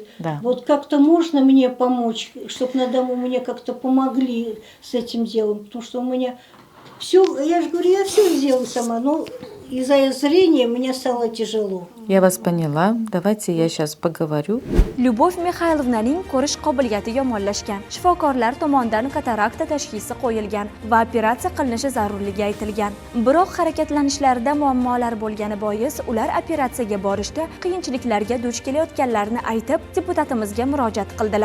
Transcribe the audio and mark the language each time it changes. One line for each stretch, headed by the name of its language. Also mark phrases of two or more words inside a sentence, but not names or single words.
Russian: Вот как-то можно мне помочь, чтобы на дому мне как-то помогли с этим делом, потому что у меня все, я же говорю, я все сделаю сама, но из-за зрения мне стало тяжело. Я вас поняла. Давайте я сейчас поговорю.
Uzbek: Lyubov Mixaylovnaning ko'rish qobiliyati yomonlashgan. Shifokorlar tomonidan katarakta tashxisi qo'yilgan va operatsiya qilinishi zarurligi aytilgan. Biroq harakatlanishlarida muammolar bo'lgani bois ular operatsiyaga borishda qiyinchiliklarga duch kelayotganlarini aytib, deputatimizga murojaat qildilar.